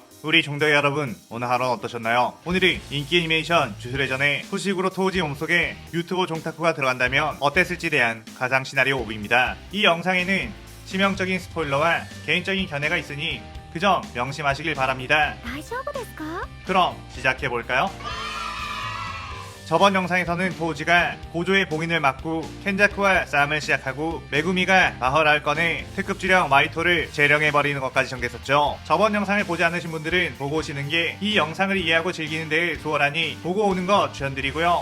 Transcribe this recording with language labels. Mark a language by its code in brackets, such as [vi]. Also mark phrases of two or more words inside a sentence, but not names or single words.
[ko] 우리 종덕이 여러분, 오늘 하루는 어떠셨나요? 오늘이 인기 애니메이션 주술회전에 소식으로 토우지 몸속에 유튜버 종타쿠가 들어간다면 어땠을지 대한 가상 시나리오 5입니다. 이 영상에는 치명적인 스포일러와 개인적인 견해가 있으니 그 점 명심하시길 바랍니다. [ja] 大丈夫ですか? [ko] 그럼 시작해볼까요? 저번 영상에서는 토우지가 고조의 봉인을 막고 켄자쿠와 싸움을 시작하고 메구미가 마허라를 꺼내 특급 주령 마이토를 재령해버리는 것까지 전개했었죠. 저번 영상을 보지 않으신 분들은 보고 오시는 게 이 영상을 이해하고 즐기는 데 수월하니 보고 오는 거 추천드리고요.